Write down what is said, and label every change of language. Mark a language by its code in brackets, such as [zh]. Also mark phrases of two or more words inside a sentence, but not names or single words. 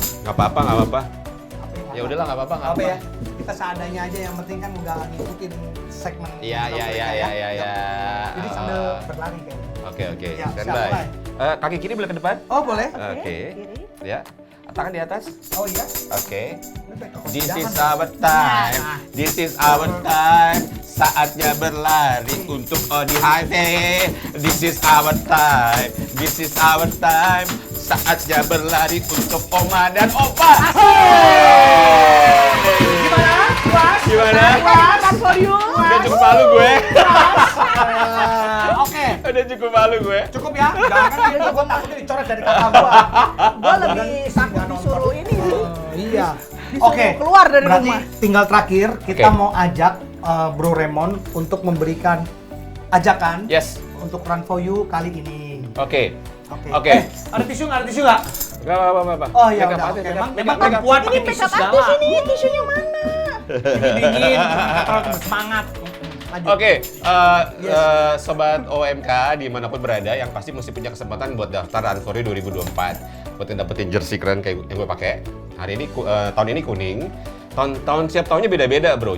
[id] Nggak apa-apa, nggak apa-apa. Ya udahlah, nggak apa-apa, nggak Apa apa. ya? Kita seadanya aja, yang penting kan udah ngikutin segmen Iya. mereka Jadi sambil berlari kayaknya. Oke. Ya, Standby. siap, Kaki kiri boleh ke depan? Oh, boleh? Oke. Kiri. Ya. Tangan di atas. Oh iya. Oke. Ini [en] This [id] jangan. [en] is our time. This is our time. [id] Saatnya berlari untuk Odi Highway. [en] This is our time. This is our time. [id] Saatnya berlari untuk Oma dan Opa. Gimana? Puas? Gimana? [en] Run for you. [id] Udah cukup malu gue. Oke. Udah cukup malu gue. Cukup ya? Jangan kan gitu, gua takutnya dicoret dari kakak gua. Gua lebih takut disuruh ini sih. Iya. Disuruh Oke. keluar dari Berarti rumah. tinggal terakhir kita Oke. mau ajak Bro Raymond untuk memberikan ajakan Yes. untuk Run for You kali ini. Oke. Oke. Oke. Ada tisu nggak? Ada tisu nggak? Gak apa-apa. Oh iya, [en] Make up [id] udah. aja, Oke. [en] make up, [id] Memang [en] make up. [id] perempuan Ini pakai tisu [en] make up [id] segala. artis ini, tisunya mana? Ini dingin, kalau semangat. Lanjut. Oke, sobat OMK dimanapun berada, yang pasti mesti punya kesempatan buat daftar Run for You 2024 buat dapetin jersey keren kayak yang gue pakai. Hari ini tahun ini kuning. Tahun siap tahunnya beda-beda bro.